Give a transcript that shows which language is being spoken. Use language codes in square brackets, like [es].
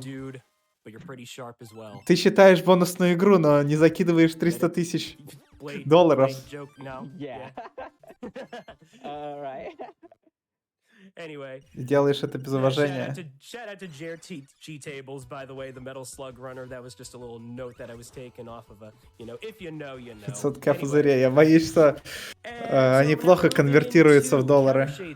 [en] dude, but you're pretty sharp as well. [ru] Ты считаешь бонусную игру, но не закидываешь 300 тысяч долларов. [en] Blade joke? No. Yeah. Alright. Anyway. [ru] И делаешь это без уважения. [en] Shout out to JRT Tables, by the way, the Metal Slug Runner. That was just a little note that I was taken off of a, if you know, you know. [ru] 500к пузырей. Я боюсь, что они плохо конвертируются в доллары.